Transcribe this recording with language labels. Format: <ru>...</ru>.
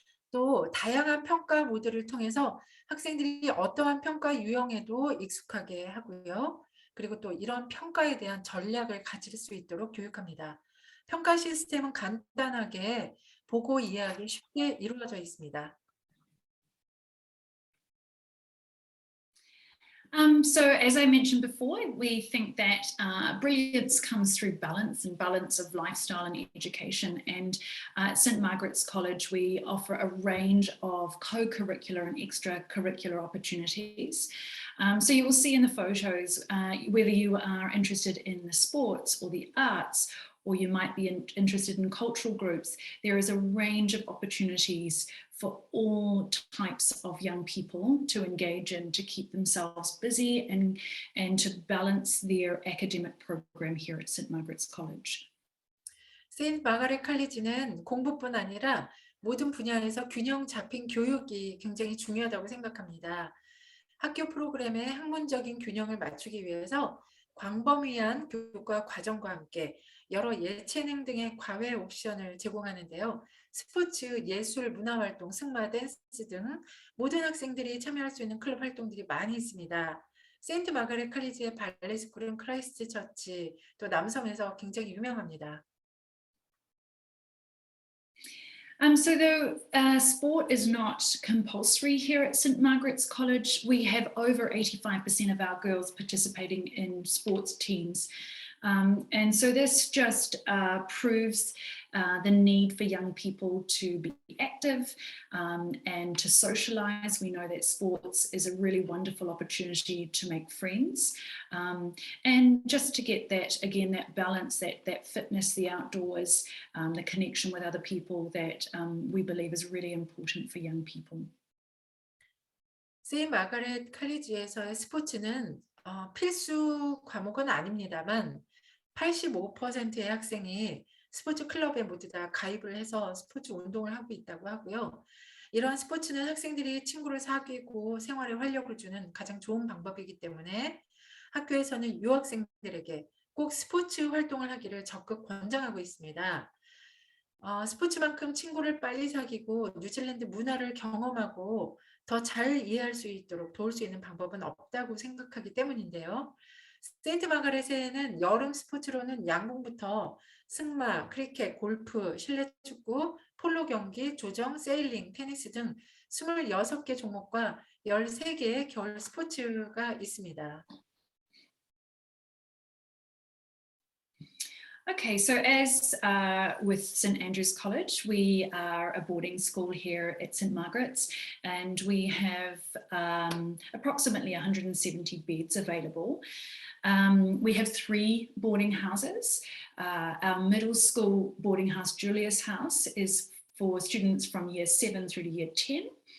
<ko>또 다양한 평가 모드를 통해서 학생들이 어떠한 평가 유형에도 익숙하게 하고요. 그리고 또 이런 평가에 대한 전략을 가질 수 있도록 교육합니다. 평가 시스템은 간단하게 보고 이해하기 쉽게 이루어져 있습니다.</ko> <en>So as I mentioned before, we think that brilliance comes through balance and balance of lifestyle and education. And at St Margaret's College, we offer a range of co-curricular and extracurricular opportunities. So you will see in the photos, whether you are interested in the sports or the arts, or you might be interested in cultural groups, there is a range of opportunities for all types of young people to engage in, to keep themselves busy and to balance their academic program here at St Margaret's College.</en> <ko>세인트 마가렛 컬리지는 공부뿐 아니라 모든 분야에서 균형 잡힌 교육이 굉장히 중요하다고 생각합니다. 학교 프로그램의 학문적인 균형을 맞추기 위해서 광범위한 교육과 과정과 함께 여러 예체능 등의 과외 옵션을 제공하는데요. 스포츠, 예술, 문화활동, 승마, 댄스 등 모든 학생들이 참여할 수 있는 클럽 활동들이 많이 있습니다. 세인트 마가렛 컬리지의 발레 스쿨은 크라이스트처치, 또 남섬에서 굉장히 유명합니다.</ko> <en>So the sport is not compulsory here at St Margaret's College. We have over 85% of our girls participating in sports teams. And so this just proves the need for young people to be active and to socialize. We know that sports is a really wonderful opportunity to make friends and just to get that, again, that balance, that fitness, the outdoors, the connection with other people that we believe is really important for young people.</en> <ko>세인트 마가렛 컬리지에서의 스포츠는 필수 과목은 아닙니다만 85%의 학생이 스포츠 클럽에 모두 다 가입을 해서 스포츠 운동을 하고 있다고 하고요. 이러한 스포츠는 학생들이 친구를 사귀고 생활에 활력을 주는 가장 좋은 방법이기 때문에 학교에서는 유학생들에게 꼭 스포츠 활동을 하기를 적극 권장하고 있습니다. 스포츠만큼 친구를 빨리 사귀고 뉴질랜드 문화를 경험하고 더 잘 이해할 수 있도록 도울 수 있는 방법은 없다고 생각하기 때문인데요. 세인트 마가렛에는 여름 스포츠로는 양궁부터 승마, 크리켓, 골프, 실내 축구, 폴로 경기, 조정, 세일링, 테니스 등 26개 종목과 13개의 겨울 스포츠가 있습니다.</ko> <en>Okay, so as with St Andrews College, we are a boarding school here at St Margaret's, and we have approximately 170 beds available. We have 3 boarding houses. Our middle school boarding house, Julius House, is for students from year 7 through to year 10.</en>